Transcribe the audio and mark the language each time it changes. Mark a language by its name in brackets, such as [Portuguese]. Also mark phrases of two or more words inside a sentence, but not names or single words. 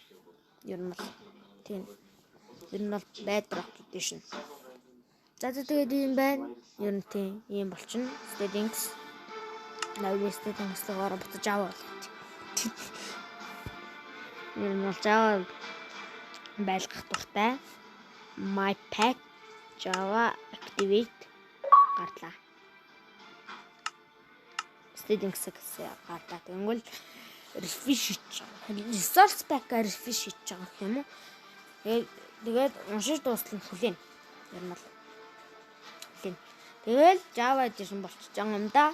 [Mongolian] Ер нь бол тийм. Ер нь бол Bedrock Edition. За тэгээд юм байна. Ер нь тийм юм болчихно. [English] Settings Live settings [Mongolian] руугаа буцаж Java болох. Ер нь бол Java байлгах дуртай. [English] My pack Java activate гарлаа. [Mongolian] Settings гэсэн гарлаа. Тэгвэл refresh хийж байгаа. [English] Resource pack- [Mongolian] аар refresh хийж байгаа юм уу? Тэгээд уншиж дуустал нь хүлээн. Ер нь бол хүлээн. Тэгэл Java Edition болчихж байгаа юм да.